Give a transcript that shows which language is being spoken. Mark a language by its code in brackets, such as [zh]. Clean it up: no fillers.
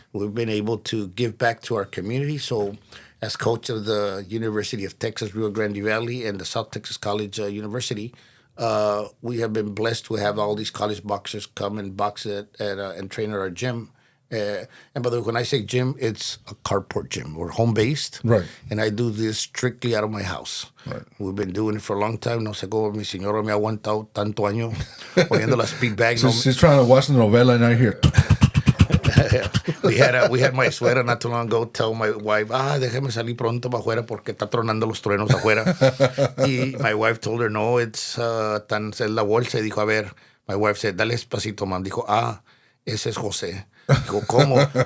[en] We've been able to give back to our community. So, as coach of the University of Texas Rio Grande Valley and the South Texas College University, we have been blessed to have all these college boxers come and box and train at our gym. And by the way, when I say gym, it's a carport gym. We're home based, Right. And I do this strictly out of my house. Right. We've been doing it for a long time. [es] No sé cómo mi señora me ha aguantado tanto año oyendo las speed bags. [en] She's trying to watch the novela, and I hear. we had my suegra not too long ago tell my wife, [es] déjame salir pronto para afuera porque está tronando los truenos afuera. [en] Y my wife told her, no, it's [es] es la bolsa. Y dijo, a ver, [en] my wife said, [es] dale espacito, man. Dijo, ese es José. Dijo, ¿cómo?